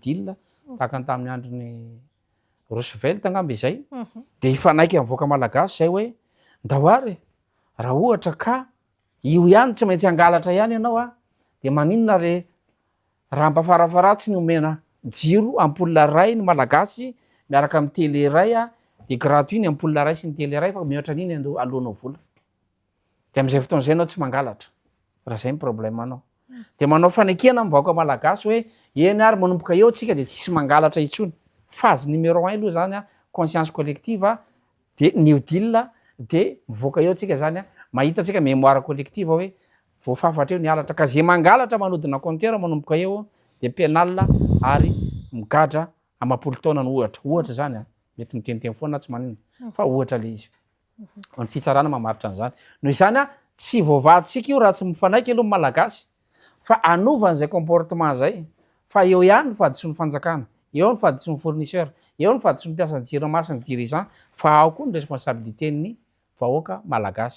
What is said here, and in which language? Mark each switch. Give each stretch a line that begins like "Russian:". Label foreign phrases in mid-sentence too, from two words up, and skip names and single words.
Malagasy: Deal tahaka ny tamin'ny andron'ny Roosevelt angamba izay de ifanaiky amin'ny vahoaka malagasy zay hoe ndahoary raha ohatra ka io ihany tsy maintsy angalatra ihany ianao a de maninona re raha ampafarafaratsy ny omena jiro ampoule ray ny malagasy miaraka amin'ny télé ray a de gratuit ny ampoule ray sy ny télé ray fa mihoatra an'iny alohanao vola. De am'izay fotoana zay anao tsy mangalatra. Raha zay ny problème anao. De manao fanekena amin'ny vahoaka malagasy hoe eny ary manomboka eo tsika de tsisy mangalatra intsony.
French: Phase numéro 1
Malagasy: aloha zany a
French: conscience collective de New Deal
Malagasy: de mivoaka eo tsika zany a mahita tsika
French: mémoire collective
Malagasy: hoe voafafatra eo ny halatra ka zay mangalatra manodina compteur manomboka eo de pénal ary migadra amapolo taona ny ohatra zany a mety miteniteny foana tsy manina fa ohatra le izy. Ny fitsarana mamaritra an'izany. Noho izany a tsy voavatsika io raha tsy mifanaiky aloha malagasy fa anova an'izay comportement zay fa eo ihany ny fadison'ny fanjakana, eo ny fadison'ny fournisseur, eo ny fadison'ny mpiasan'ny jirama sy ny dirigeant fa ao koa ny responsabilité ny vahoaka malagasy.